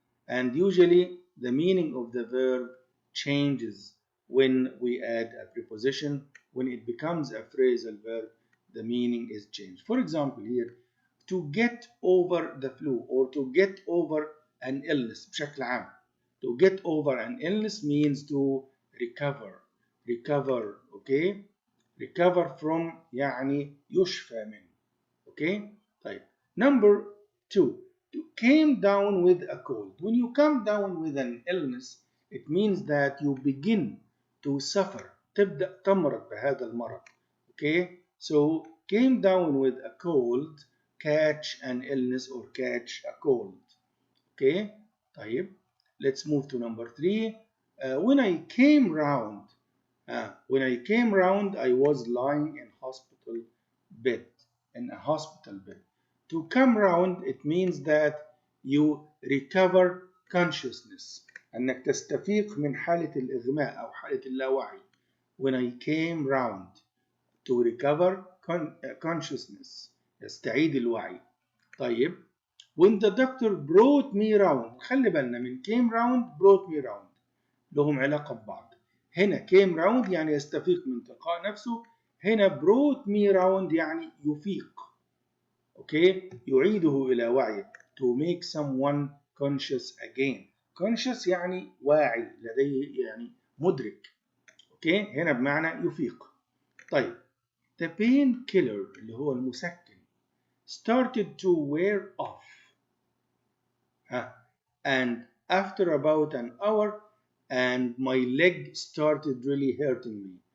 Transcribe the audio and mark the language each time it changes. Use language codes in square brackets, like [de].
[en] And usually the meaning of the verb changes when we add a preposition. When it becomes a phrasal verb, the meaning is changed. For example, here, to get over the flu or to get over an illness [ar] بشكل عام. [en] To get over an illness means to recover. Recover, okay? Recover from [ar] يعني يشفى من. [en] Okay? [ar] طيب. [en] Number 2. To came down with a cold. When you come down with an illness, it means that you begin to suffer. [ar] تبدأ تمرض بهذا المرض. [en] Okay? So came down with a cold, catch an illness or catch a cold. Okay? [ar] طيب. [en] Let's move to number 3. When I came round, I was lying in hospital bed, in a hospital bed. To come round, it means that you recover consciousness. [ar] أنك تستفيق من حالة الإغماء أو حالة اللاوعي. [en] When I came round, to recover consciousness. [ar] يستعيد الوعي. طيب. [en] When the doctor brought me round, [ar] خلي بالنا من [en] came round, brought me round. [ar] لهم علاقة ببعض. هنا [en] came round [ar] يعني يستفيق من تلقاء نفسه. هنا [en] brought me round [ar] يعني يفيق. [en] Okay? [ar] يعيده إلى وعيه. [en] To make someone conscious again. [ar] Conscious يعني واعي لديه يعني مدرك. [en] Okay? [ar] هنا بمعنى يفيق. طيب. [en] The painkiller [ar] اللي هو المسكن [en] started to wear off. And after about an hour, and my leg started really hurting me.